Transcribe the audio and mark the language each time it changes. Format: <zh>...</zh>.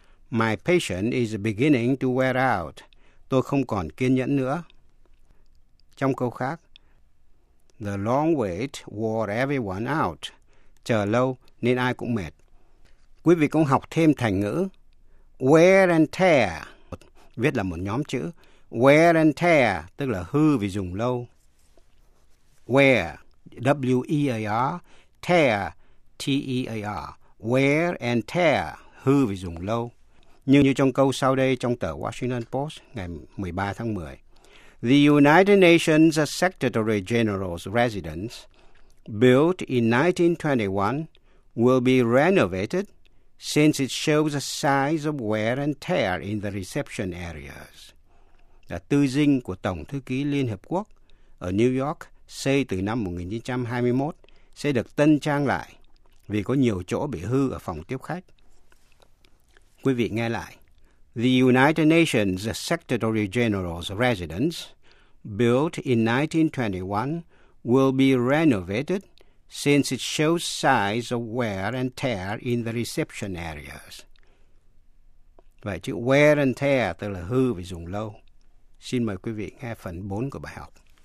<en>My patience is beginning to wear out.</en> <vi>Tôi không còn kiên nhẫn nữa. Trong câu khác,</vi> <en>the long wait wore everyone out.</en> <vi>Chờ lâu nên ai cũng mệt. Quý vị cũng học thêm thành ngữ wear and tear, viết là một nhóm chữ. Wear and tear tức là hư vì dùng lâu. Wear, W-E-A-R, tear, T-E-A-R, wear and tear, hư vì dùng lâu. Như trong câu sau đây trong tờ Washington Post ngày 13 tháng 10.</vi> <en>The United Nations Secretary General's residence, built in 1921, will be renovated since it shows a size of wear and tear in the reception areas.</en> <vi>Là tư dinh của Tổng Thư ký Liên Hợp Quốc ở New York, xây từ năm 1921, sẽ được tân trang lại vì có nhiều chỗ bị hư ở phòng tiếp khách. Quý vị nghe lại.</vi> <en>The United Nations Secretary General's residence, built in 1921, will be renovated since it shows signs of wear and tear in the reception areas.</en> <vi>Vậy chữ wear and tear tức là hư vì dùng lâu. Xin mời quý vị nghe phần 4 của bài học.</vi>